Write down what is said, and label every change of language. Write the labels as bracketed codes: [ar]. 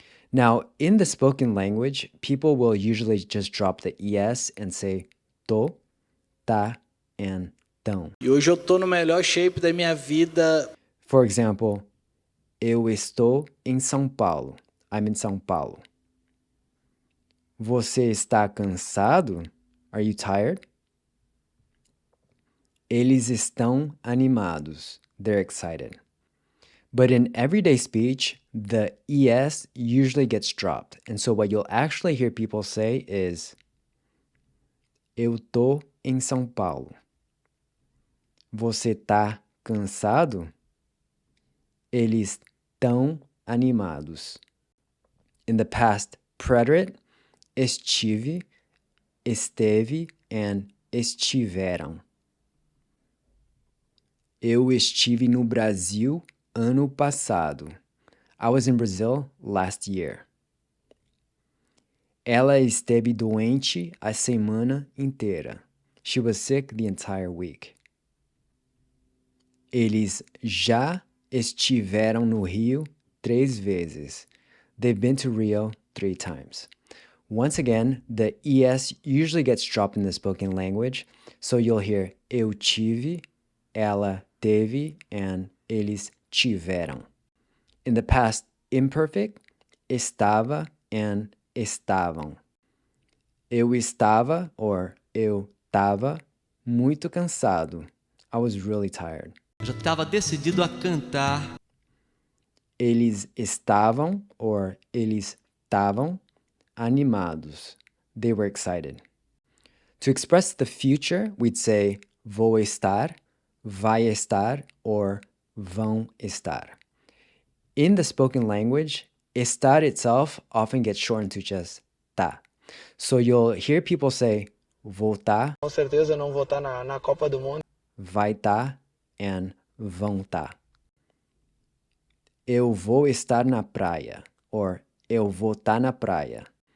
[en] Now, in the spoken language, people will usually just drop the es and say tô, tá, and tão. [pt] E hoje eu tô no melhor shape da minha vida. [en] For example, [pt] eu estou em São Paulo. [en] I'm in São Paulo. [pt] Você está cansado? [en] Are you tired? [pt] Eles estão animados. [en] They're excited. But in everyday speech, the es usually gets dropped. And so what you'll actually hear people say is, [pt] eu tô em São Paulo. Você tá cansado? Eles tão animados. [en] In the past preterite, estive, esteve, and estiveram. [pt] Eu estive no Brasil ano passado. [en] I was in Brazil last year. [pt] Ela esteve doente a semana inteira. [en] She was sick the entire week. [pt] Eles já estiveram no Rio 3 vezes. [en] They've been to Rio 3 times. Once again, the es usually gets dropped in the spoken language, so you'll hear [pt] eu tive, ela teve, [en] and [pt] eles tiveram. [en] In the past imperfect, estava and estavam. [pt] Eu estava, or eu tava, muito cansado. [en] I was really tired. [pt] Eu já estava decidido a cantar. Eles estavam, or eles estavam, animados. [en] They were excited. To express the future, we'd say [pt] vou estar, vai estar, [en] or [pt] vão estar. [en] In the spoken language, estar itself often gets shortened to just tá. So you'll hear people say [pt] vou tá, Com certeza não vou estar na Copa do Mundo. vai tá, and vão tá. Eu vou estar na praia, or eu vou tá na praia.